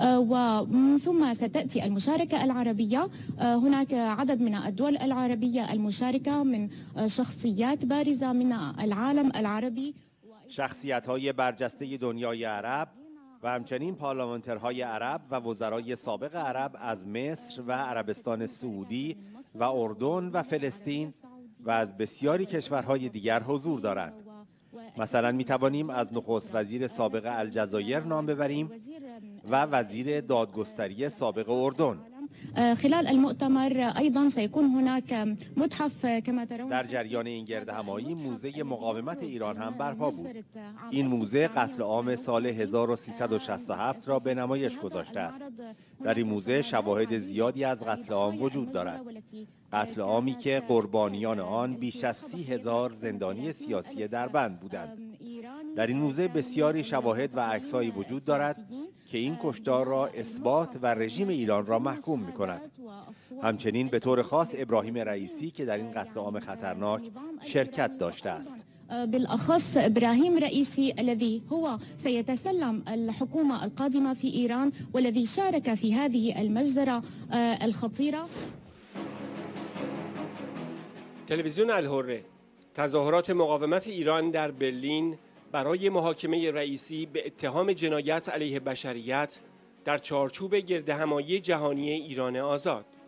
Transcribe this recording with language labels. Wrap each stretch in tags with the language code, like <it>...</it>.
<ar>و ثم ستأتي المشاركة العربية. هناك عدد من الدول العربية المشاركة من شخصيات بارزة من العالم العربي.</ar> <fa>شخصیت‌های برجسته دنیای عرب و همچنین پارلمانترهای عرب و وزرای سابق عرب از مصر و عربستان سعودی و اردن و فلسطین و از بسیاری کشورهای دیگر حضور دارند. مثلا می‌توانیم از نخست وزیر سابق الجزایر نام ببریم و وزیر دادگستری سابق اردن.</fa> <ar>خلال المؤتمر أيضا سيكون هناك متحف كما ترون.</ar> <fa>در جریان این گردهمایی موزه مقاومت ایران هم برپا بود. این موزه قتل عام سال 1367 را به نمایش گذاشته است. در این موزه شواهد زیادی از قتل عام وجود دارد. قتل عامی که قربانیان آن بیش از 30,000 زندانی سیاسی در بند بودند. در این موزه بسیاری شواهد و عکس‌هایی وجود دارد که این کشتار را اثبات و رژیم ایران را محکوم می‌کند. همچنین به طور خاص ابراهیم رئیسی که در این قتل عام خطرناک شرکت داشته است.</fa> <ar>بالأخص إبراهيم رئيسي الذي هو سيتسلم الحكومة القادمة في إيران والذي شارك في هذه المجزرة الخطيرة.</ar> <fa>تلویزیون الحره تظاهرات مقاومت ایران در برلین برای محاکمه رئیسی به اتهام جنایت علیه بشریت در چارچوب گردهمایی جهانی ایران آزاد.</fa>